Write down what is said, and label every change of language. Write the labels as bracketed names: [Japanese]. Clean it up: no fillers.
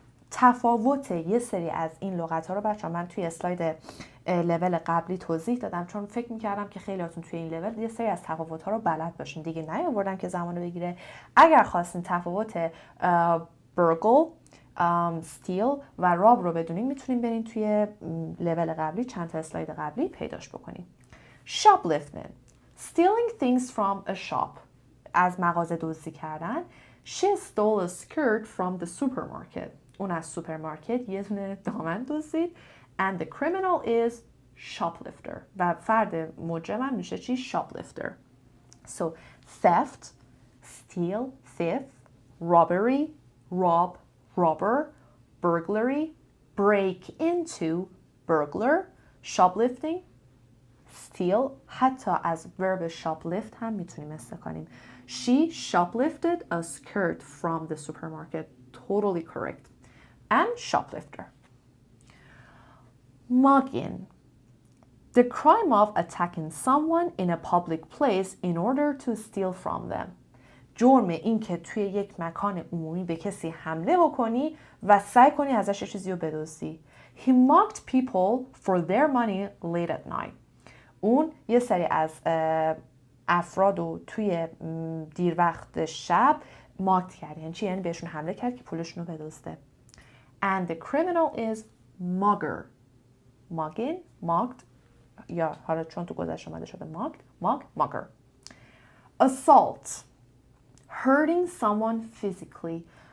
[Persian] تفاوت یه سری از این لغت ها رو بچه‌ها من توی اسلاید لول قبلی توضیح دادم، چون فکر میکردم که خیلیاتون توی این لول یه سری از تفاوت ها رو بلد باشین. دیگه نیاوردم که زمان رو بگیره. اگر خواستین تفاوت burgle steal و rob رو بدونیم میتونیم بریم توی لول قبلی، چند تا اسلاید قبلی پیداش بکنیم. [English] shoplifting stealing things from a shop [Persian] از مغازه دزدی کردن. [English] She stole a skirt from the supermarket. [Persian] اون از سوپرمارکت یه دونه دامن دزدید. [English] And the criminal is shoplifter. [Persian] و فرد مجرم هم میشه چی؟ shoplifter. [English] So theft, steal, thief, robbery, rob, robber, burglary, break into, burglar, shoplifting, steal. [Persian] حتی از verb shoplift هم میتونیم استفاده کنیم. [English] She shoplifted a skirt from the supermarket. Totally correct. And shoplifter. Mugging. The crime of attacking someone in a public place in order to steal from them. [Persian] جرم این که توی یک مکان عمومی به کسی حمله بکنی و سعی کنی ازش چیزی رو بدزدی. [English] He mugged people for their money late at night. [Persian] اون یه سری از افراد رو توی دیر وقت شب ماگت کرد. یعنی چی؟ یعنی بهشون حمله کرد که پولشون رو بدزده. [English] And the criminal is mugger. [Persian] mugging, mugged یا حالا چون تو گذشته اومده شده mugger. [English] Assault hurting someone physically.